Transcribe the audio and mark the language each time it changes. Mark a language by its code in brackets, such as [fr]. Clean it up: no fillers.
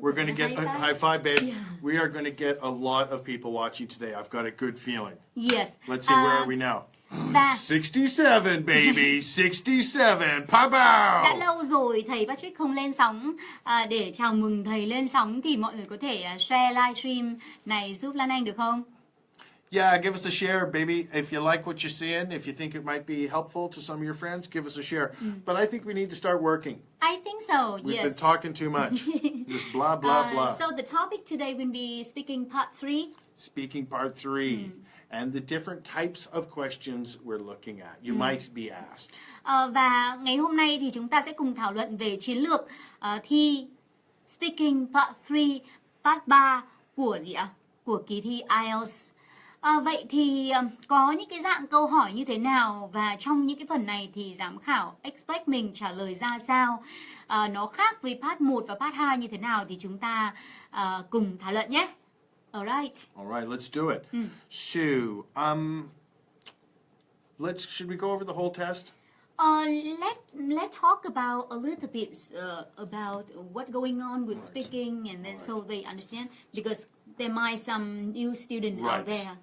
[en] We're going to get a high five, babe. Yeah. We are going to get a lot of people watching today. I've got a good feeling. Yes. Let's see, where are we now? 67, baby, 67. Pow pow. [vi] Đã lâu rồi thầy Patrick không lên sóng. Để chào mừng thầy lên sóng thì mọi người có thể share livestream này giúp Lan Anh được không? [en] Yeah, give us a share, baby. If you like what you're seeing, if you think it might be helpful to some of your friends, give us a share. But I think we need to start working. I think so, yes. We've been talking too much. Just blah, blah, blah. So the topic today will be speaking part 3. Speaking part 3. and the different types of questions we're looking at. You might be asked. [vi] Và ngày hôm nay thì chúng ta sẽ cùng thảo luận về chiến lược thi Speaking Part 3, Part 3 của gì ạ? Của kỳ thi IELTS. Vậy thì có những cái dạng câu hỏi như thế nào và trong những cái phần này thì giám khảo expect mình trả lời ra sao? Nó khác với Part 1 và Part 2 như thế nào thì chúng ta cùng thảo luận nhé. [en] Alright, let's do it. So, should we go over the whole test? Let's talk about a little bit about what's going on with speaking, and then so they understand, because there might some new student out there.